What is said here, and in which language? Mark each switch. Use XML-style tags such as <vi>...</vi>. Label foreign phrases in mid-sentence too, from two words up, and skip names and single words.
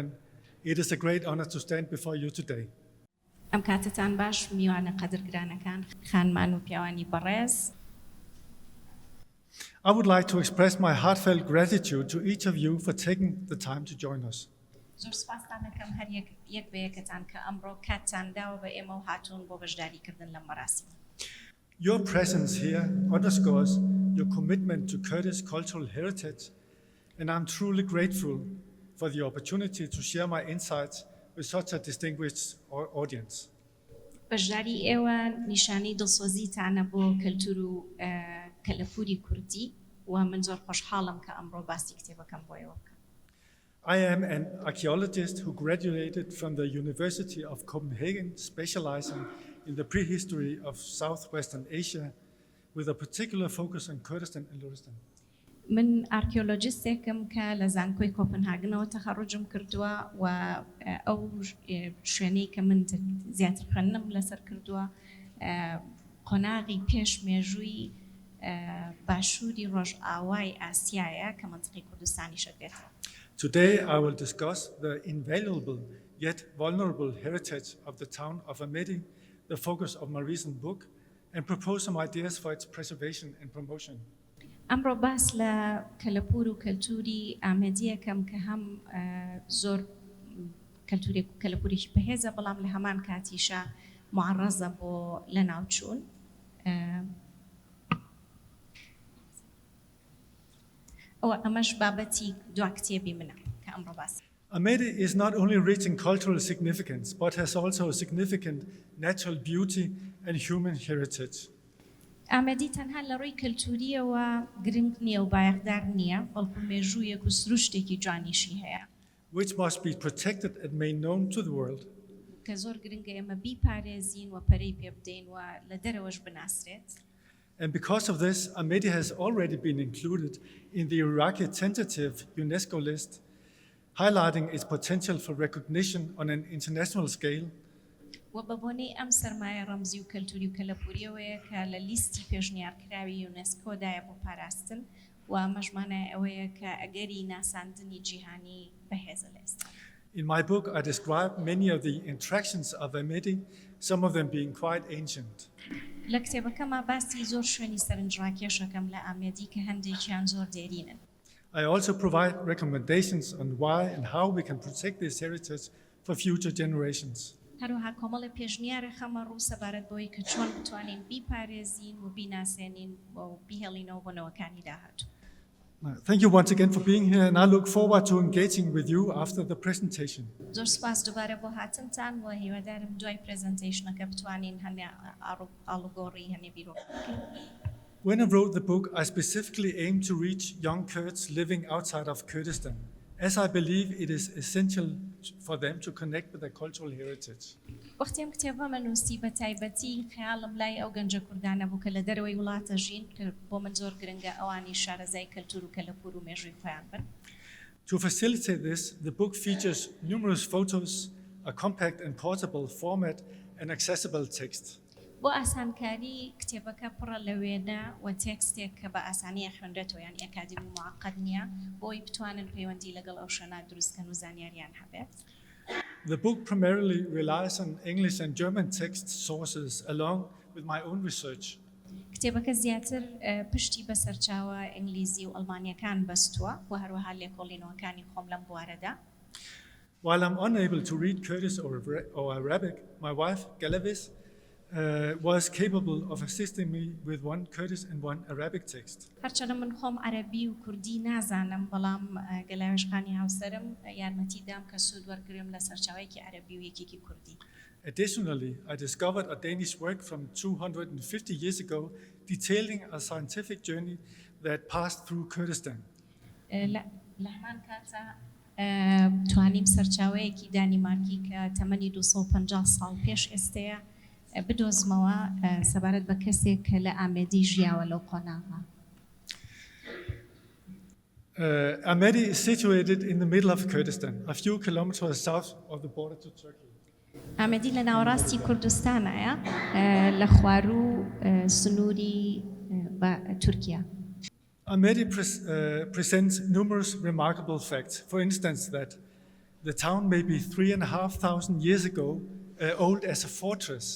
<en>It is a great honor to stand before you today.</en> <ckb>ئەم کاتتان باش میوانە قەدرگرانەکان خانمان و پیاوانی بەڕێز.</ckb> <en>I would like to express my heartfelt gratitude to each of you for taking the time to join us.</en> <ckb>زۆر سوپاستان دەکەم هەر یەک بە یەکەتان کە ئەمڕۆ کاتتان داوە بە ئێمە و هاتوون بۆ بەشداریکردن لەم مەراسیمە.</ckb> <en>Your presence here underscores your commitment to Kurdish cultural heritage, and I'm truly grateful for the opportunity to share my insights with such a distinguished audience.</en> <ckb>بەشداری ئێوە نیشانەی دڵسۆزیتانە بۆ کەلتور و کەلەپوری کوردی و من زۆر خۆشحاڵم کە ئەمڕۆ باسی کتێبەکەم بۆ ئێوە بکەم.</ckb> <en>I am an archaeologist who graduated from the University of Copenhagen, specializing in the prehistory of Southwestern Asia, with a particular focus on Kurdistan and Larsen.</en> <ckb>من ئارکێۆلۆجیستێکم کە لە زانکۆی کۆپنهاگنەوە تەخەڕوجم کردووە و ئەو شوێنەی کە من زیاتر خوێندنم لەسەر کردووە قۆناغی پێش مێژووی باشووری ڕۆژئاوای ئاسیایە کە مەنتیقی کوردستانی شەکرێتەوە.</ckb> <en>Today I will discuss the invaluable yet vulnerable heritage of the town of Amedi, the focus of my recent book, and propose some ideas for its preservation and promotion.</en> <ckb>ئەمڕۆ باس لە کەلەپور و کەلتوری ئامەدیەکەم کە هەم زۆر کەلەپورێکی بەهێزە بەڵام لە هەمان کاتیشە معڕەزە بۆ لەناوچوون. ئەمەش بابەتی دوا کتێبی منە کە ئەمڕۆ باس.</ckb> <en>Amedi is not only rich in cultural significance, but has also a significant natural beauty and human heritage.</en> <ckb>ئامەدی تەنها لە ڕووی کەلتوریەوە گرنگ نییە و بایەخدار نییە، بەڵکو مێژوویەک و سروشتێکی جوانیشی هەیە.</ckb> <en>Which must be protected and made known to the world.</en> <ckb>کە زۆر گرنگە ئێمە بیپارێزین و پەرەی پێ بدەین و لە دەرەوەش بناسرێت.</ckb> <en>And because of this, Amedi has already been included in the Iraqi tentative UNESCO list, highlighting its potential for recognition on an international scale.</en> <ckb>و بەبوونەی ئەم سەرمایە ڕەمزی و کەلتوری و کەلەپوریەوەیە کە لە لیستی پێشنیارکراوی یونسکۆدایە بۆ پاراستن و ئەمەژمانە ئەوەیە کە ئەگەری ناساندنی جیهانی بەهێزە لە ئێستا.</ckb> <en>In my book, I describe many of the attractions of Amedi, some of them being quite ancient.</en> <ckb>لە کتێبەکەما باسی زۆر شوێنی سەرنجڕاکێشەکەم لە ئامێدی کە هەندێکیان زۆر دێرینن.</ckb> <en>I also provide recommendations on why and how we can protect this heritage for future generations.</en> <ckb>هەروەها کۆمەڵی پێشنیارە خەمە ڕوو سەبارەت بەوەی کە چۆن بتوانین بیپارێزین و بیناسێنین و بیهێڵینەوە بۆ نەوەکانی داهاتوو.</ckb> <en>Thank you once again for being here, and I look forward to engaging with you after the presentation.</en> <ckb>زۆر سپاس دووبارە بۆ هاتنتان و هیوادارم دوای پرزنتیشنەکە بتوانین هەنێ ئاڵوگۆڕی هەنێ بیرۆ بکەین.</ckb> <en>When I wrote the book, I specifically aimed to reach young Kurds living outside of Kurdistan, as I believe it is essential for them to connect with their cultural heritage.</en> <ckb>وەختی ئەم کتێبەمە نووسی بە تایبەتی خەیاڵم لای ئەو گەنجە کوردانە بوو کە لە دەرەوەی وڵاتە ژین کە بۆ من زۆر گرنگە ئەوانی شارەزای کەلتور و کەلەپور و مێژووی خۆیان بن.</ckb> <en>To facilitate this, the book features numerous photos, a compact and portable format, and accessible text.</en> <ckb>بۆ ئاسانکاری کتێبەکە پڕە لە وێنە و تێکستێک کە بە ئاسانیە خوێندرێتەوە یان ئەکادمی معقد نییە بۆی بتوانن پەیوەندی لەگەڵ ئەو شوێنە دروستکەن و زانیاریان هەبێت.</ckb> <en>The book primarily relies on English and German text sources along with my own research.</en> <ckb>کتێبەکە زیاتر پشتی بە سەرچاوە ئینگلیزی و ئەڵمانیەکان بەستووە و هەروەها لێکۆڵینەوەکانی خۆم لەم بوارەدا.</ckb> <en>While I'm unable to read Kurdish or Arabic, my wife, Galavis, was capable of assisting me with one Kurdish and one Arabic text.</en> <ckb>هەرچەنە من خۆم عەرەبی و کوردی نازانم بەڵام گەلاوێژخانی هاوسەرم یارمەتی دام کە سوود وەرگرم لە سەرچاوەیەکی عەرەبی و یەکێکی کوردی.</ckb> <en>Additionally, I discovered a Danish work from 250 years ago detailing a scientific journey that passed through Kurdistan.</en> <ckb>لە هەمان کاتە توانیم سەرچاوەیەکی دانیمارکی کە تەمەنی 250 ساڵ پێش ئێستەیە بدۆزمەوە سەبارەت بە کەسێک کە لە ئامێدی ژیاوە لەو قۆناغا.</ckb> <en>Amedi is situated in the middle of Kurdistan, a few kilometers south of the border to Turkey.</en> <ckb>ئامێدی لە ناوەڕاستی کوردستانایە لە خواروو سنووری تورکیا.</ckb> <en>Amedi presents numerous remarkable facts. For instance, that the town may be 3,500 years ago old as a fortress.</en>